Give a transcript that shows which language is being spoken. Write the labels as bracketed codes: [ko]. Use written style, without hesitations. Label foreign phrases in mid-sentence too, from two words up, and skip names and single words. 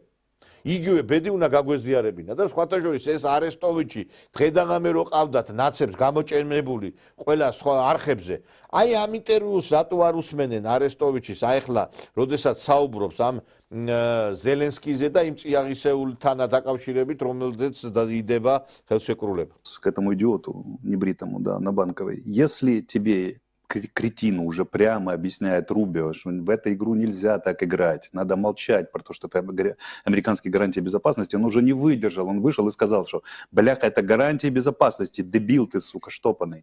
[ka] იგივე ბედი უნდა გაგვეზიარებინა და სხვათა შორის ეს არესტოვიჩი დღედაღამე რო ყავდათ ნაცებს გამოჭენებული ყველა სხვა არხებზე. აი ამ ინტერვიუს რატო არ უსმენენ არესტოვიჩის აიხლა, როდესაც საუბრობს ამ ზელენსკიზე და იმ წიაღისეულთან დაკავშირებით, რომელზეც იდება ხელშეკრულება. [ru] К этому идиоту небритому, да, на Банковой. Если тебе кретину уже прямо объясняет Рубио, что в эту игру нельзя так играть, надо молчать про то, что это американские гарантии безопасности, он уже не выдержал, он вышел и сказал, что бляха, это гарантии безопасности, дебил ты, сука, штопанный.